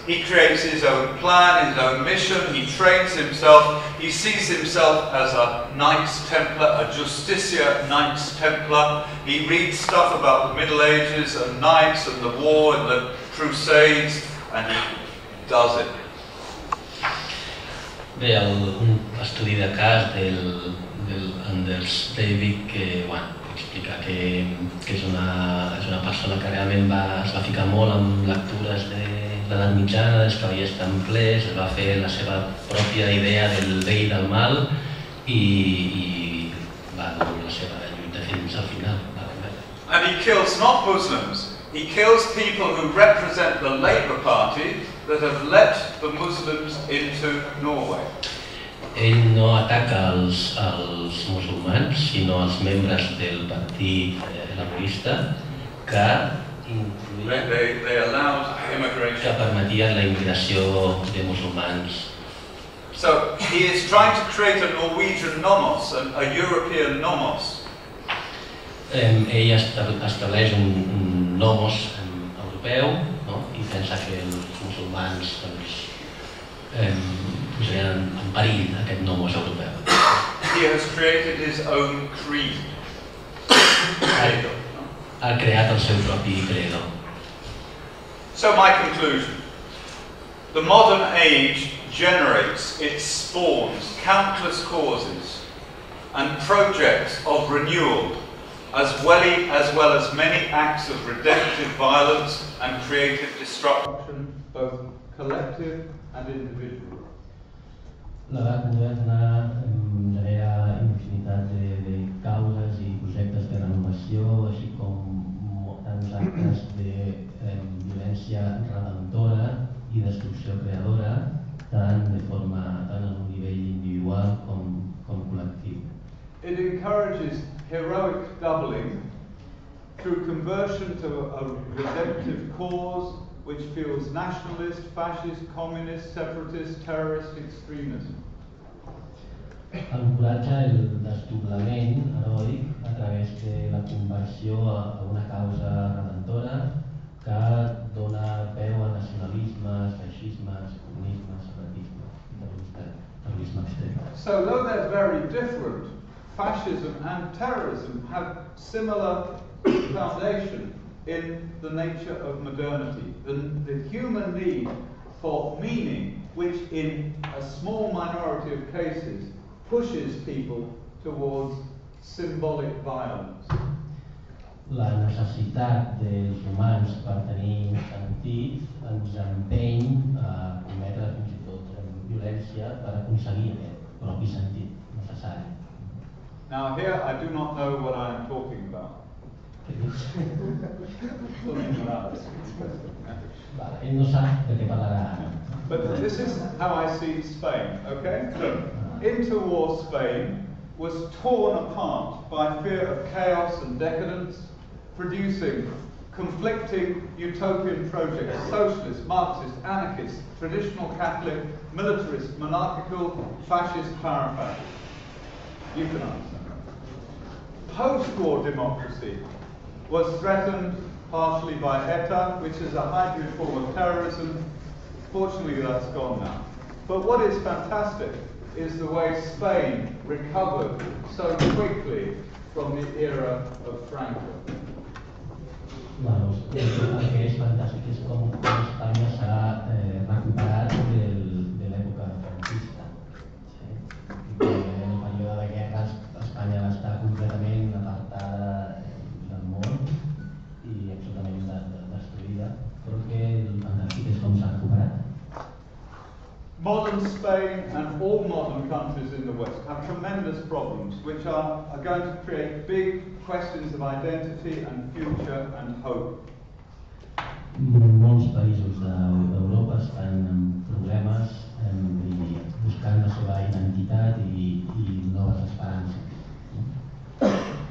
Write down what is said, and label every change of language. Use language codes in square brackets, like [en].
[en] He creates his own plan, his own mission. He trains himself. He sees himself as a Knights Templar, a Justicia Knights Templar. He reads stuff about the Middle Ages and knights and the war and the Crusades, and he does it. [ca] Bé, un estudi de cas del Anders Breivik que explica que és una persona que realment es va ficar molt amb lectures de l'edat mitjana, dels cavallers templers, es va fer la seva pròpia idea del bé i del mal i va dur la seva lluita fins al final. [en] And he kills not Muslims, he kills people who represent the Labour Party that have let the Muslims into Norway. [ca] Ell no ataca els musulmans, sinó els membres del partit laborista que permetien la immigració de musulmans. [en] So he is trying to create a Norwegian nomos, a European nomos. [ca] Ell estableix un nomos europeu i pensa que els musulmans posarien en perill aquest nomos europeu. [en] He has created his own creed. [ca] Ha creat el seu propi credo. [en] So my conclusion, the modern age generates, it spawns countless causes and projects of renewal, as well as many acts of redemptive violence and creative destruction, both collective and individual. [ca] L'edat moderna genera infinitat de causes i projectes de renovació, així com tants actes de violència redemptora i destrucció creadora, tant en un nivell individual com col·lectiu. [en] It encourages heroic doubling through conversion to a redemptive cause which feels nationalist, fascist, communist, separatist, terrorist, extremism. [ca] Encoratja el desdoblament heroic a través de la conversió a una causa redentora que dona peu a nacionalismes, feixismes, comunismes, separatisme, terrorisme extrem. [en] So though they're very different, fascism and terrorism have similar foundation in the nature of modernity, the human need for meaning, which in a small minority of cases pushes people towards symbolic violence. [ca] La necessitat dels humans per tenir sentit ens empeny a cometre fins i tot violència per aconseguir aquest propi sentit necessari. [en] Now here I do not know what I am talking about. [ca] Ell no sap de què parlarà ara. [en] But this is how I see Spain, okay? Look, interwar Spain was torn apart by fear of chaos and decadence, producing conflicting utopian projects, socialist, Marxist, anarchist, traditional Catholic, militarist, monarchical, fascist, parafascist. You can answer. Post-war democracy was threatened partially by ETA, which is a hybrid form of terrorism. Fortunately, that's gone now. But what is fantastic is the way Spain recovered so quickly from the era of Franco. [ca] El que és fantàstic és com Espanya s'ha recuperat de l'època franquista. En el període de guerra Espanya va estar completament apartada del món i absolutament destruïda, però que el fantàstic és com s'ha recuperat. [en] Modern Spain and all modern countries in the West have tremendous problems which are going to create big questions of identity and future and hope. [ca] Molts països d'Europa estan amb problemes buscant la seva identitat i noves esperances.